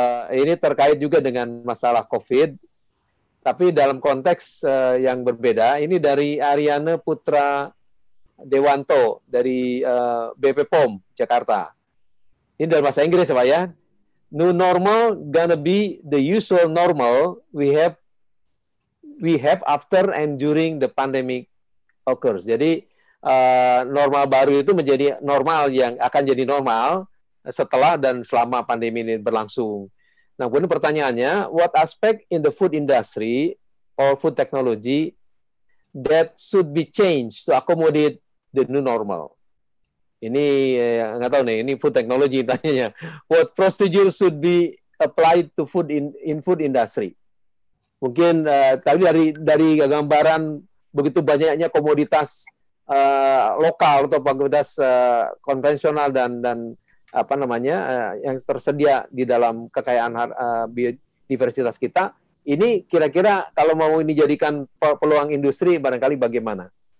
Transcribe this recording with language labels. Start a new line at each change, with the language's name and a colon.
Indonesian: Ini terkait juga dengan masalah COVID, tapi dalam konteks yang berbeda. Ini dari Ariana Putra Dewanto dari BP POM Jakarta. Ini dalam bahasa Inggris ya Pak ya.
English: New normal gonna be the usual normal we have after and during the pandemic occurs.
Indonesian: Jadi normal baru itu menjadi normal yang akan jadi normal setelah dan selama pandemi ini berlangsung. Nah, kemudian pertanyaannya,
English: what aspect in the food industry or food technology that should be changed to accommodate the new normal?
Indonesian: Ini nggak tahu nih, ini food technology tanyanya.
English: What procedure should be applied to food in food industry?
Indonesian: Mungkin tadi dari gambaran begitu banyaknya komoditas lokal atau komoditas konvensional dan apa namanya yang tersedia di dalam kekayaan biodiversitas kita. Ini kira-kira kalau mau ini jadikan peluang industri barangkali bagaimana?